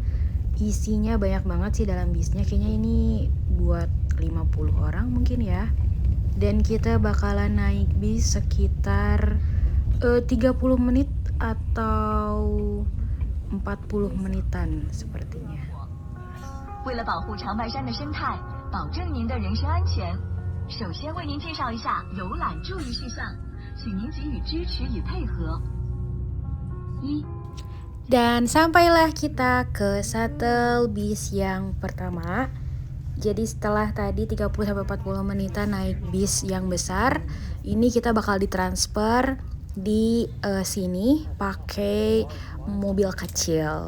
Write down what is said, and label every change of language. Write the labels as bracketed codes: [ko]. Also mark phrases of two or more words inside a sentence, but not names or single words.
[id] Isinya banyak banget sih dalam bisnya, kayaknya ini buat 50 orang mungkin ya. Dan kita bakalan naik bis sekitar 30 menit atau 40 menitan sepertinya. [zh] 为了保护长白山的生态，保证您的人身安全，首先为您介绍一下游览注意事项，请您给予支持与配合。 [id] Dan sampailah kita ke shuttle bis yang pertama. Jadi setelah tadi 30-40 menitan naik bis yang besar, ini kita bakal ditransfer di sini pakai mobil kecil.